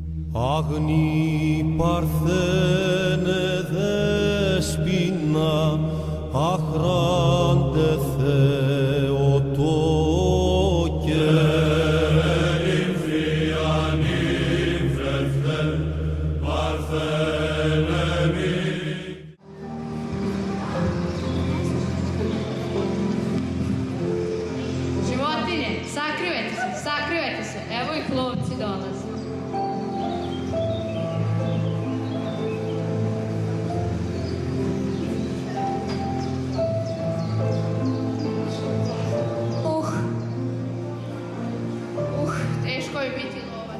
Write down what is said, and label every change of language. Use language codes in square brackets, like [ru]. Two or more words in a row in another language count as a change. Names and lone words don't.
[el] Αγνή παρθένε δέσποινα, αχράντε Θεοτόκε. Νύμφια, νύμφευθε, παρθένε μη. [sr] Životinje, sakrivajte se, evo ih lovci dolaze. Teško je biti lovac.